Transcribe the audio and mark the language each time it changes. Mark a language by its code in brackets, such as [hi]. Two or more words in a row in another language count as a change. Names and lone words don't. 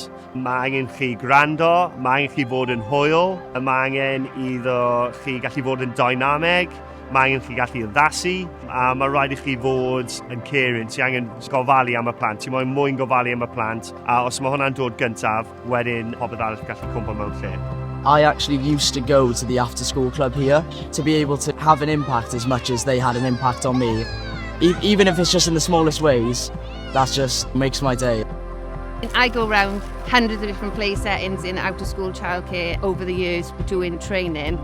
[cy] Mae angen chi gwrando, mae angen chi fod yn hwyl, mae angen iddo chi gallu fod yn dynameg, mae angen chi gallu addasu, a mae rhaid i chi fod yn caring. Ti angen gofalu am y plant, ti moyn mwyn gofalu am y plant, a os mae hwnna'n dod gyntaf, wedyn popeth arall gallu cwmpa mewn lle. [en] I actually used to go to the after-school club here to be able to have an impact as much as they had an impact on me. Even if it's just in the smallest ways, that just makes my day. I go around hundreds of different play settings in out-of-school childcare over the years doing training.